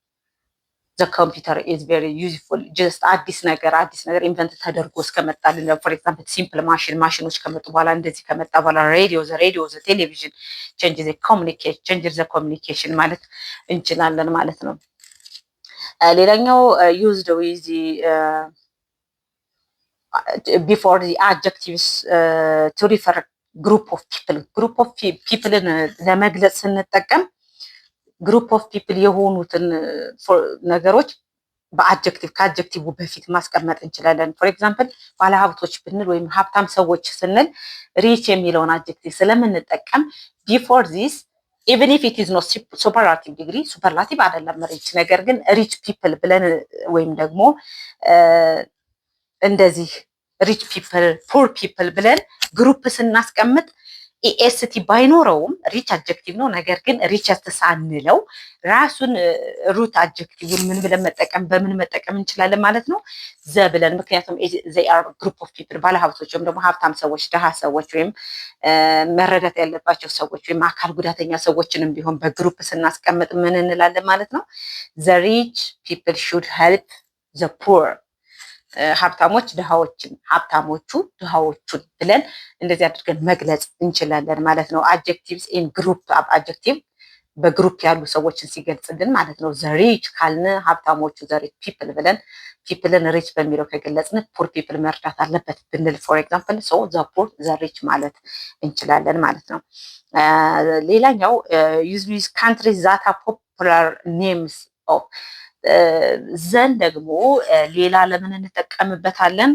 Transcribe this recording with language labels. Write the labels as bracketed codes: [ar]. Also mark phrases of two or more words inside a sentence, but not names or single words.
[am] ጀስት አዲስ ነገር ኢንቨንት ተደርጎ እስከመጣልን [en] for example simple machines [am] ከመጡ በኋላ እንደዚህ ከመጣ በኋላ [en] radio the television change the communication [am] ማለት እንችላለን ማለት ነው። ሌላኛው [en] used with before the adjectives to refer group of people [am] ን ለመግለጽ ስንጠቀም [en] group of people [am] የሆኑትን ነገሮች በአድጀክቲቭ ከአድጀክቲቭ በፊት ማስቀመጥ እንችላለን። [en] for example [am] ባለሀብቶች ብንል ወይም ሀብታም ሰዎች ስንል ሪች የሚለውን አድጀክቲቭ ስለምንጠቀም [en] before this even if it is not superlative degree [am] ሱፐርላቲቭ አይደለም ሪች ነገር ግን [en] rich people [am] ብለን ወይም ደግሞ እንደዚህ [en] rich people poor people [am] ብለን ግሩፕ ስናስቀምጥ ኢኤስቲ ባይኖረውም ሪች አድጀክቲቭ ነው። ነገር ግን ሪቸስት ሳንለው ራሱን ሩት አድጀክቲቭን በምን መጠቀም እንችላለን ማለት ነው ዘ ብለን። ምክንያቱም [en] they are group of people [am] ባለሀብቶች ወይም ደግሞ ሀብታም ሰዎች፣ ደሃ ሰዎች ወይም መረዳት ያለባቸው ሰዎች ወይም አካል ጉዳተኛ ሰዎችንም ቢሆን በግሩፕ ስናስቀምጥ ምን እንላለን ማለት ነው [en] the rich people should help the poor [am] ሀብታሞቹ ድሃዎቹን ብለን እንደዚህ አድርገን መግለጽ እንችላለን ማለት ነው። [en] adjectives in group [am] አድጀክቲቭ በግሩፕ ያሉ ሰዎችን ሲገልጽልን ማለት ነው። [en] the rich [am] ካልን ሀብታሞቹ [en] the rich people [am] ብለን ፒፕልን ሪች በሚለው ከገለጽን [en] poor people [am] መርዳት አለበት ብንል [en] for example so the poor the rich [am] ማለት እንችላለን ማለት ነው። ሌላኛው [en] use countries that have popular names of them [am] ደግሞ ሌላ ለምን እንጠቀምበታለን?